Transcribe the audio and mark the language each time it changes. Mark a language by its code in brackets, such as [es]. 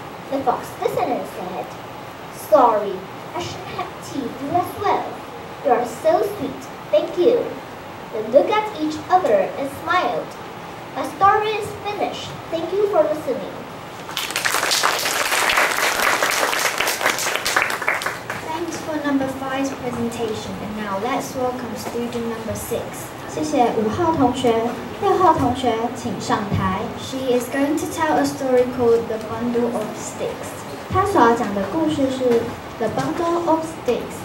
[en] The fox listened and said, "Sorry, I shouldn't have teased you as well. You are so sweet. Thank you." They looked at each other and smiled. My story is finished. Thank you for listening. Thanks for number 5's presentation. And now let's welcome student number 6. [zh] 谢谢5号同学，6号同学请上台。 [en] She is going to tell a story called The Bundle of Sticks. [zh] 她所要讲的故事是 The Bundle of Sticks.